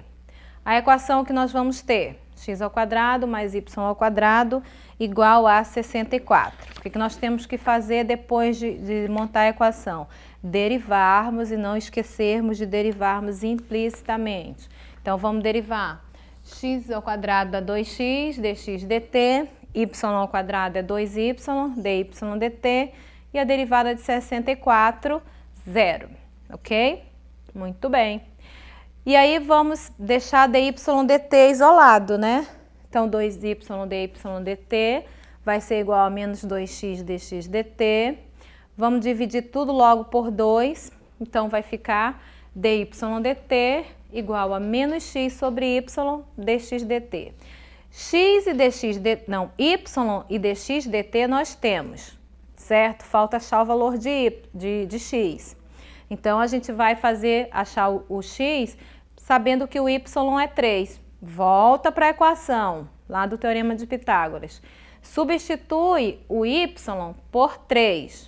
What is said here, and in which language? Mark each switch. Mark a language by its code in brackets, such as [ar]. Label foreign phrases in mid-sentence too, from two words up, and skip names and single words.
[pt] A equação que nós vamos ter, x² mais y² igual a 64. O que nós temos que fazer depois de montar a equação? Derivarmos e não esquecermos de derivarmos implicitamente. Então, vamos derivar x² dá 2x, dx dt, y² é 2y, dy dt, e a derivada de 64, 0, ok? Muito bem. E aí, vamos deixar dy dt isolado, né? Então, 2y dy dt vai ser igual a menos 2x dx dt. Vamos dividir tudo logo por 2, então vai ficar dy dt igual a menos x sobre y dx dt. X e dx dt, não, y e dx dt nós temos, certo? Falta achar o valor de x. Então, a gente vai achar o x sabendo que o y é 3. Volta para a equação, lá do teorema de Pitágoras. Substitui o y por 3.